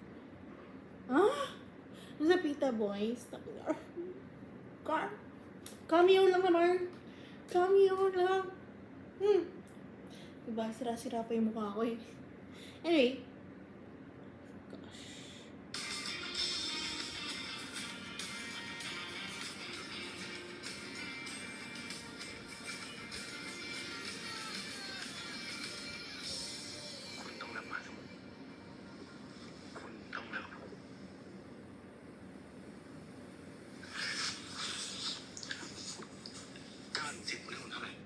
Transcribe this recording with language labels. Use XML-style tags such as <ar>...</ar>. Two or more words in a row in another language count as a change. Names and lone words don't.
<tl>Sa Pita Boys. Cameo lang naman. Cameo lang. Diba, sira-sira pa yung mukha ko eh.</tl> <en>Anyway. Gosh.</en> <th>คุณต้องรับมาเสมอคุณต้องรับ9-10คุณให้ผมเท่าไหร่</th>